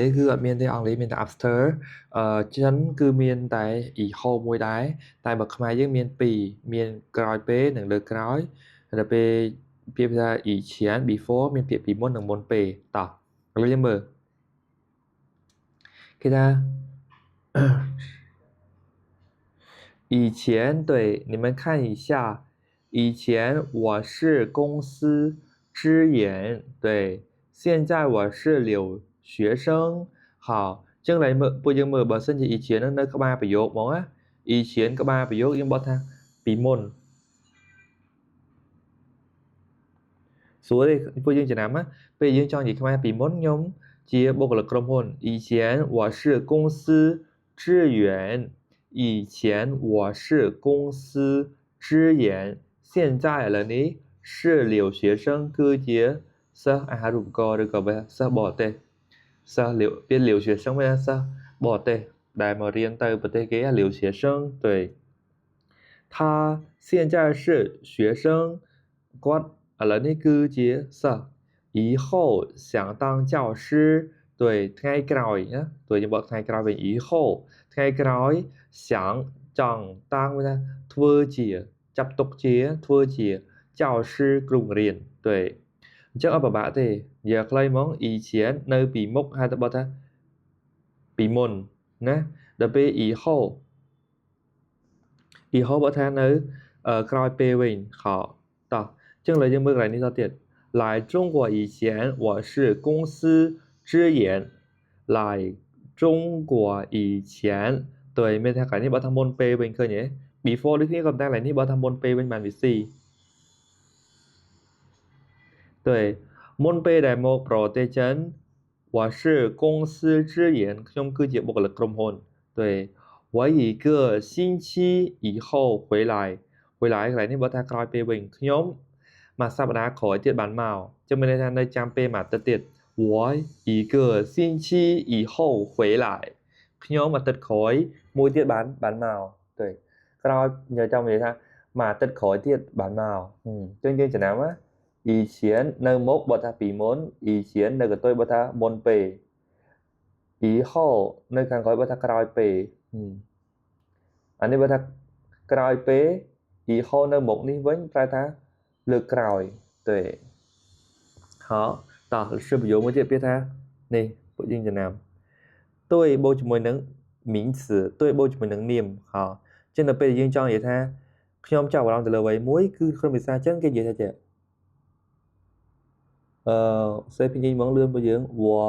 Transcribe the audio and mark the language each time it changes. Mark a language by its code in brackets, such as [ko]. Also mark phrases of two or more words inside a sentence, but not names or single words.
[km] សគឺអត់មានទេអង់គ្លេសមានតែ after ចិនគឺមានតែ echo មួយដែរតែបើខ្មែរយើងមាន2មានក្រោយពេលនិងលើកក្រោយដល់ពេលពាក្យភាសា以前 before មានពាក្យពីមុននិងមុនពេលតោះឥឡូវយើងមើល គេថា [zh] 以前对你们看一下以前我是公司支援对现在我是留学生好 [km] ចឹងឡើយមើលពួកយើងមើលបើសិនជា以前នៅក្បាលប្រយោគហ្មងណា以前ក្បាលប្រយោគយើងបត់ថាពីមុន ស្រួលទេពួកយើងចំណាំណាពេលយើងចង់និយាយខ្មែរពីមុនខ្ញុំជាបុគ្គលិកក្រុមហ៊ុន [zh] 以前我是公司支援以前我是公司支援现在了 [km] នេះ [zh] 是留学生 [km] គឺជាសិស្សអាហារូបករណ៍ឬក៏សិស្សបរទេសសិស្សពាក្យ留学生មានសិស្សបរ ទេសដែលមករៀនទៅប្រទេសគេ [zh] 留学生对他现在是学生 [km] គាត់ឥឡូវ នេះគឺជាសិស្ស [zh] 以后想当教师对 [km] ថ្ងៃក្រោយណាទោះយើងបកថ្ងៃក្រោយវិញ以后ថ្ងៃក្រោយ想ចង់តាំងថាធ្វើជាចាប់ទុកជាធ្វើជា教师គ្រូបង្រៀន对អញ្ចឹងអត់ពិបាកទេនិយាយខ្លីហ្មង以前នៅពីមុខហៅទៅបកថាពីមុនណាដល់ពេល以后 បកថានៅក្រោយពេលវិញ好តោះចឹងឥឡូវយើងមើលកន្លែងនេះតទៀត [zh] 来中国以前我是公司支援来中国以前对 [km] មានថាកន្លែងនេះបើថាមុនពេលវិញឃើញទេ before ដូចគ្នាក៏តែកន្លែងនេះបើថាមុនពេលវិញបានវាស៊ី对មុនពេលដែល មកប្រទេសចិន [zh] 我是公司支援 [km] ខ្ញុំគឺជាបុគ្គលិកក្រុមហ៊ុន [zh] 对我一个星期以后回来 [km] កន្លែងនេះបើថាក្រោយពេលវិញខ្ញុំមួយសប្តាហ៍ក្រោយទៀតបានមកចឹងមានន័ យថានៅចាំពេលមួយអាទិត្យទៀត [zh] 我一个星期以后回来 [km] ខ្ញុំអាទិត្យក្រោយមួយទៀតបានមក对ក្រោយញ៉ាំចង់និយាយថាមួយអាទិត្យក្រោយ ទៀតបានមកចឹងយើងចំណាំណា以前នៅមុខបើថាពីមុន以前នៅកន្ទុយបើថាមុនពេល以后នៅខាងក្រោយបើថាក្រោយពេលអានេះបើថាក្រោយពេល以后នៅមុខនេះវិញប្រែថាលើកក្រោយ [zh] 对好 [km] តោះ是ប្រយោគមួយទៀតពាក្យថានេះពួកយើងចំណាំ对បូកជាមួយនឹង [zh] 名词对 [km] បូកជាមួយនឹងនាមហ៎ចឹងដល់ពេលយើងចង់និយាយថាខ្ញុំចាប់អារម្មណ៍ទៅលើអ្វីមួយគឺក្នុងភាសាចិនគេនិយាយថាចេះសេពីញីមកលឿនពួកយើង我